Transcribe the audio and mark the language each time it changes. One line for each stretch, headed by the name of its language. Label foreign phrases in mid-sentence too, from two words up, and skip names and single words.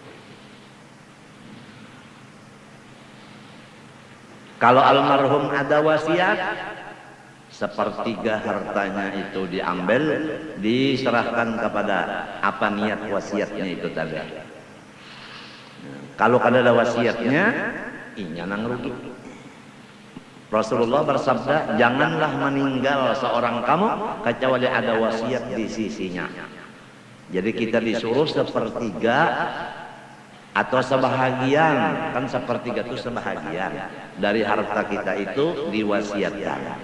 Indonesian: Kalau almarhum ada wasiat, sepertiga hartanya itu diambil, diserahkan kepada apa niat wasiatnya itu tadi. Kalau ada wasiatnya,
Banjar: inya nang rugi.
Indonesian: Rasulullah bersabda, janganlah meninggal seorang kamu kecuali ada wasiat di sisinya. Jadi kita disuruh sepertiga atau sebahagian, kan sepertiga itu sebahagian dari harta kita itu diwasiatkan.